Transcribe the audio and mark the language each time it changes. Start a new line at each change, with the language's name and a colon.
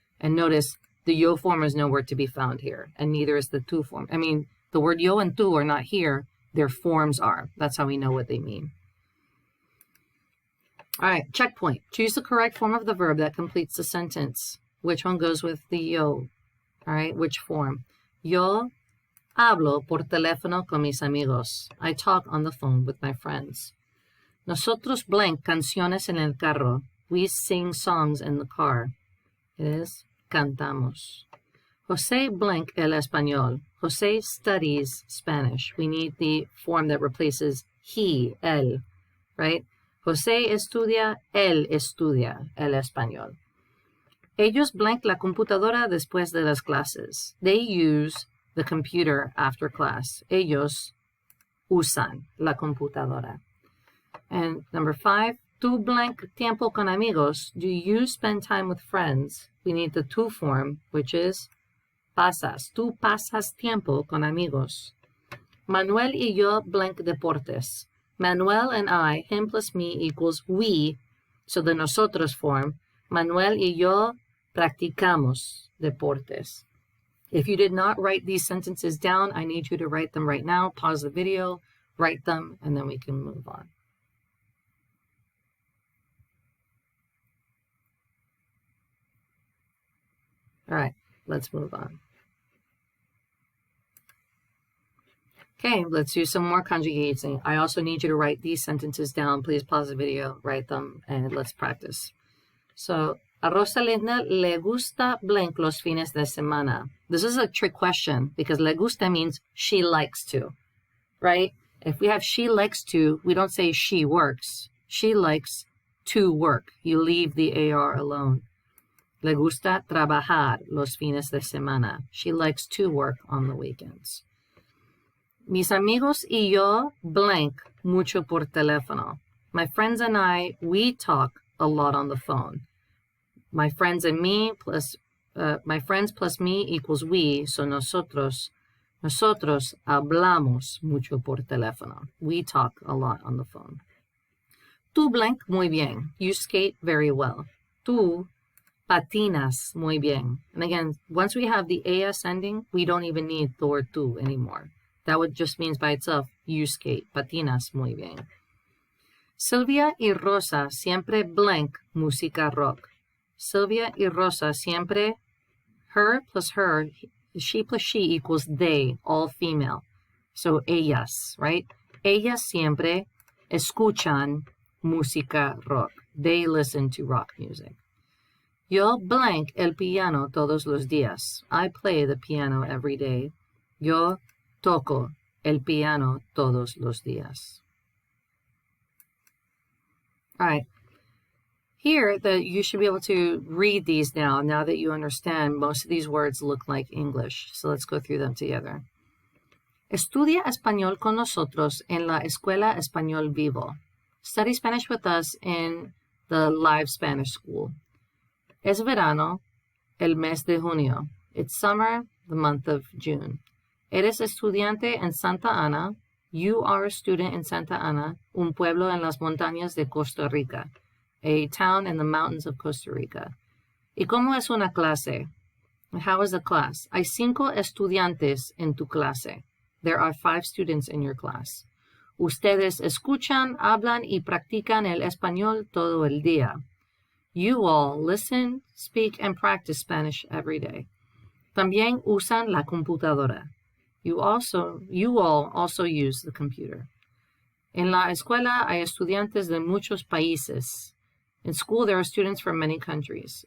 English: And notice the yo form is nowhere to be found here, and neither is the tú form. I mean, the word yo and tú are not here. Their forms are. That's how we know what they mean. All right, checkpoint. Choose the correct form of the verb that completes the sentence. Which one goes with the yo? All right, which form?
Spanish: Yo hablo por teléfono con mis amigos.
English: I talk on the phone with my friends.
Spanish: Nosotros blank canciones en el carro.
English: We sing songs in the car. It is cantamos.
Spanish: José blank el español.
English: José studies Spanish. We need the form that replaces he, él, right?
Spanish: José estudia, él estudia el español. Ellos blank la computadora después de las clases.
English: They use the computer after class.
Spanish: Ellos usan la computadora.
English: And number 5, tú blank
Spanish: tiempo con amigos.
English: Do you spend time with friends? We need the tú form, which is pasas.
Spanish: Tú pasas tiempo con amigos. Manuel y yo blank deportes.
English: Manuel and I, him plus me equals we. So the nosotros form.
Spanish: Manuel y yo practicamos deportes.
English: If you did not write these sentences down, I need you to write them right now. Pause the video, write them, and then we can move on. All right, let's move on. Okay, let's do some more conjugating. I also need you to write these sentences down. Please pause the video, write them, and let's practice.
Spanish: So, a Rosalinda le gusta blank los fines de semana.
English: This is a trick question because
Spanish: le gusta
English: means she likes to, right? If we have she likes to, we don't say she works. She likes to work. You leave the AR alone.
Spanish: Le gusta trabajar los fines de semana.
English: She likes to work on the weekends.
Spanish: Mis amigos y yo blank mucho por teléfono.
English: My friends and I, we talk a lot on the phone. My friends and me plus my friends plus me equals we, so
Spanish: nosotros hablamos mucho por teléfono.
English: We talk a lot on the phone. Tú blank
Spanish: muy bien.
English: You skate very well.
Spanish: Tú patinas muy bien.
English: And again, once we have the AS ending, we don't even need the word tú anymore. That would just means by itself, you skate.
Spanish: Patinas muy bien. Silvia y Rosa siempre blank música rock. Silvia y Rosa siempre,
English: her plus her, she plus she equals they, all female. So ellas, right?
Spanish: Ellas siempre escuchan música rock.
English: They listen to rock music.
Spanish: Yo blank el piano todos los días.
English: I play the piano every day.
Spanish: Yo toco el piano todos los días.
English: All right. Here, you should be able to read these now that you understand most of these words look like English. So let's go through them together.
Spanish: Estudia español con nosotros en la Escuela Español Vivo.
English: Study Spanish with us in the live Spanish school.
Spanish: Es verano, el mes de junio.
English: It's summer, the month of June.
Spanish: Eres estudiante en Santa Ana.
English: You are a student in Santa Ana,
Spanish: un pueblo en las montañas de Costa Rica,
English: a town in the mountains of Costa Rica.
Spanish: ¿Y cómo es una clase?
English: How is a class?
Spanish: Hay 5 estudiantes en tu clase.
English: There are 5 students in your class.
Spanish: Ustedes escuchan, hablan y practican el español todo el día.
English: You all listen, speak, and practice Spanish every day.
Spanish: También usan la computadora.
English: You all also use the computer.
Spanish: En la escuela hay estudiantes de muchos países.
English: In school, there are students from many countries.